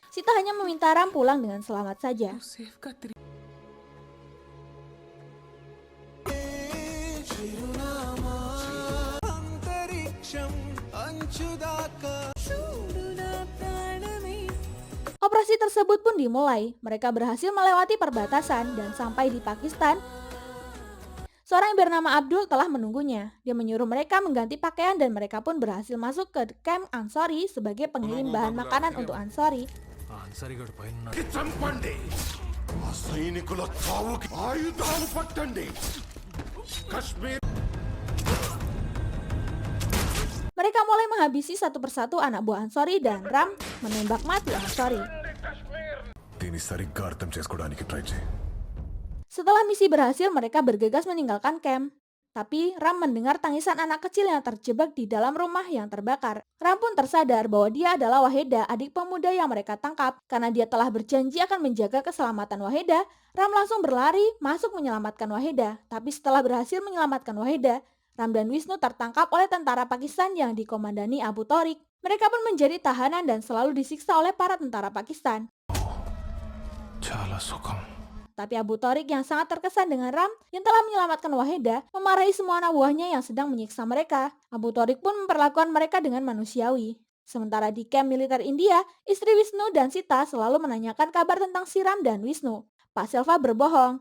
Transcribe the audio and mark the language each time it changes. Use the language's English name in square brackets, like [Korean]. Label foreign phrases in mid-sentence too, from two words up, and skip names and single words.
[Indonesian] Sita hanya meminta Ram pulang dengan selamat saja. Operasi tersebut pun dimulai. Mereka berhasil melewati perbatasan dan sampai di Pakistan. Seorang yang bernama Abdul telah menunggunya. Dia menyuruh mereka mengganti pakaian dan mereka pun berhasil masuk ke camp Ansori sebagai pengirim bahan makanan untuk Ansori. [Telugu] చంపండి ఆ సైనికుల చావుకి ఆయుధాలు పట్టండి కశ్మీర్ [Indonesian] Mereka mulai menghabisi satu persatu anak buah Ansori dan Ram menembak mati Ansori. [Telugu] దీన్ని సరిగ్గా అర్థం చేసుకోవడానికి ట్రై చేయి. [Indonesian] Setelah misi berhasil, mereka bergegas meninggalkan camp. Tapi Ram mendengar tangisan anak kecil yang terjebak di dalam rumah yang terbakar. Ram pun tersadar bahwa dia adalah Waheda, adik pemuda yang mereka tangkap. Karena dia telah berjanji akan menjaga keselamatan Waheda, Ram langsung berlari masuk menyelamatkan Waheda. Tapi setelah berhasil menyelamatkan Waheda, Ram dan Wisnu tertangkap oleh tentara Pakistan yang dikomandani Abu Torik. Mereka pun menjadi tahanan dan selalu disiksa oleh para tentara Pakistan. [Telugu] చాలా సుఖం. [Indonesian] Tapi Abu Torik yang sangat terkesan dengan Ram yang telah menyelamatkan Waheda memarahi semua anak buahnya yang sedang menyiksa mereka. Abu Torik pun memperlakukan mereka dengan manusiawi. Sementara di camp militer India, istri Wisnu dan Sita selalu menanyakan kabar tentang si Ram dan Wisnu. Pak Selva berbohong.